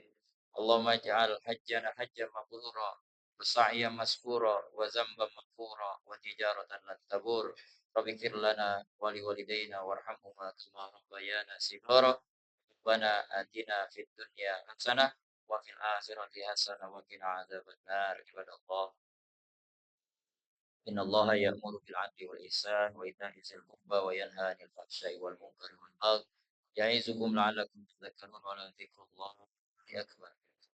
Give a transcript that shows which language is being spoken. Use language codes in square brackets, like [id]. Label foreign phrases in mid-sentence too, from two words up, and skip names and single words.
[ar] اللهم اجعل حجنا حجا مبرورا وسعيا مشكورا وذنبا مغفورا وتجارة لن تبور. رب اغفر لنا ولوالدينا وارحمهما كما ربيانا صغيرا. ربنا آتنا في الدنيا حسنة وفي الآخرة حسنة وقنا عذاب النار. عباد الله. إن الله يأمر بالعدل والإحسان وإيتاء ذي القربى وينهى عن الفحشاء والمنكر والبغي يعظكم لعلكم تذكرون ولذكر الله أكبر